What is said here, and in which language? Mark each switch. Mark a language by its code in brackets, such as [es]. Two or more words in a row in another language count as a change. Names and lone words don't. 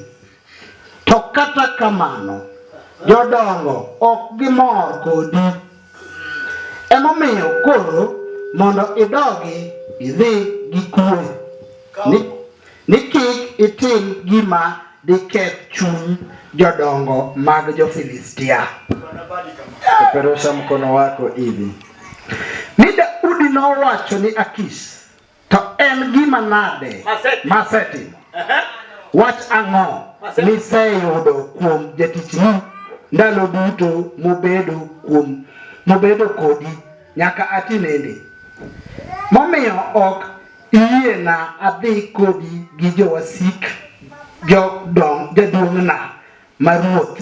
[luo] To kata kamano jodongo ok gimor kodi. Emomiyo koro mondo idogi idhi gi kwe ni kik itim gima diketh chuny jodongo mag jo-Filistia. [sw] Peperusha mkono wako hivi. [luo] Ni Daudi nowacho ni Akish, to en gima nade masetimo? Wach ang'o miseyudo kuom jatichni ndalo duto mobedo kodi nyaka atinende? Momiyo ok iyiena adhi kodi gi jowasik jaduong'na maruoth.